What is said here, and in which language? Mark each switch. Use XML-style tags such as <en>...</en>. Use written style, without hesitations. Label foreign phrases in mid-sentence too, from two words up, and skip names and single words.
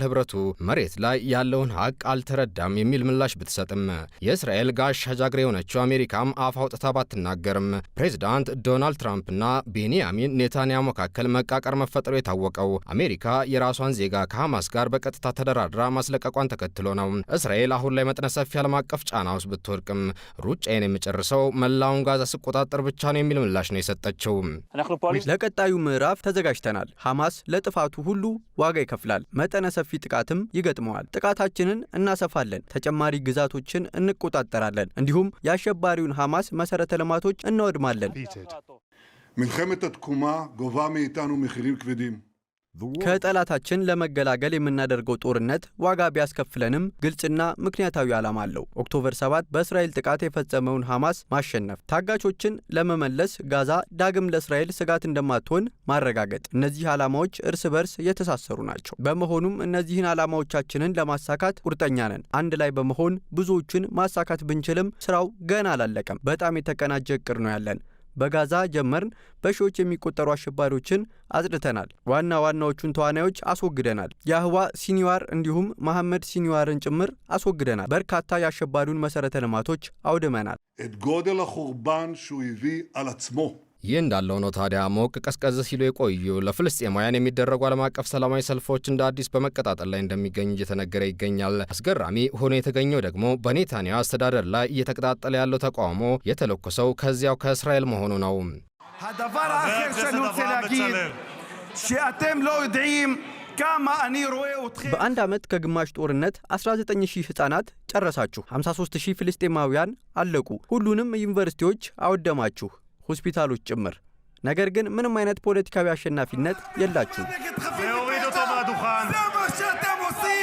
<am>ህብረቱ መሬት ላይ ያለውን ሀቅ አልተረዳም የሚል ምላሽ ብትሰጥም የእስራኤል ጋሻ ጃግሬ የሆነችው አሜሪካም አፍ አውጥታ ባትናገርም ፕሬዚዳንት ዶናልድ ትራምፕና ቤንያሚን ኔታንያሁ መካከል መቃቀር መፈጠሩ የታወቀው አሜሪካ የራሷን ዜጋ ከሐማስ ጋር በቀጥታ ተደራድራ ማስለቀቋን ተከትሎ ነው። እስራኤል አሁን ላይ መጠነ ሰፊ ዓለም አቀፍ ጫና ውስጥ ብትወድቅም ሩጫዬን የሚጨርሰው መላውን ጋዛ ስቆጣጠር ብቻ ነው የሚል ምላሽ ነው የሰጠችው። ለቀጣዩ ምዕራፍ ተዘጋጅተናል። ሐማስ ለጥፋቱ ሁሉ ዋጋ ይከፍላል። መጠነ ሰፊ ጥቃትም ይገጥመዋል። ጥቃታችንን እናሰፋለን፣ ተጨማሪ ግዛቶችን እንቆጣጠራለን፣ እንዲሁም የአሸባሪውን ሐማስ መሰረተ ልማቶች እናወድማለን።</am> <he>מלחמת התקומה גובה מאיתנו מחירים כבדים.</he> <am>ከጠላታችን ለመገላገል የምናደርገው ጦርነት ዋጋ ቢያስከፍለንም ግልጽና ምክንያታዊ ዓላማ አለው። ኦክቶበር 7 በእስራኤል ጥቃት የፈጸመውን ሐማስ ማሸነፍ፣ ታጋቾችን ለመመለስ፣ ጋዛ ዳግም ለእስራኤል ስጋት እንደማትሆን ማረጋገጥ። እነዚህ ዓላማዎች እርስ በርስ የተሳሰሩ ናቸው። በመሆኑም እነዚህን ዓላማዎቻችንን ለማሳካት ቁርጠኛ ነን። አንድ ላይ በመሆን ብዙዎችን ማሳካት ብንችልም ስራው ገና አላለቀም። በጣም የተቀናጀ እቅድ ነው ያለን። በጋዛ ጀመርን። በሺዎች የሚቆጠሩ አሸባሪዎችን አጽድተናል። ዋና ዋናዎቹን ተዋናዮች አስወግደናል። ያህዋ ሲኒዋር እንዲሁም መሐመድ ሲኒዋርን ጭምር አስወግደናል። በርካታ የአሸባሪውን መሰረተ ልማቶች አውድመናል።</am> <he>את גודל החורבן שהוא הביא על עצמו.</he> <am>ይህ እንዳለው ነው ታዲያ ሞቅ ቀዝቀዝ ሲሉ የቆዩ ለፍልስጤማውያን የሚደረጉ ዓለም አቀፍ ሰላማዊ ሰልፎች እንደ አዲስ በመቀጣጠል ላይ እንደሚገኙ እየተነገረ ይገኛል። አስገራሚ ሆኖ የተገኘው ደግሞ በኔታንያሁ አስተዳደር ላይ እየተቀጣጠለ ያለው ተቃውሞ የተለኮሰው ከዚያው ከእስራኤል መሆኑ ነው።</am> <he>הדבר האחר שאני רוצה להגיד שאתם לא יודעים כמה אני רואה אתכם.</he> <am>በአንድ ዓመት ከግማሽ ጦርነት 19000 ህፃናት ጨረሳችሁ። 53000 ፍልስጤማውያን አለቁ። ሁሉንም ዩኒቨርሲቲዎች አወደማችሁ፣ ሆስፒታሎች ጭምር። ነገር ግን ምንም አይነት ፖለቲካዊ አሸናፊነት የላችሁም።</am> <he>להוריד אותו מהדוכן. זה מה שאתם עושים.</he>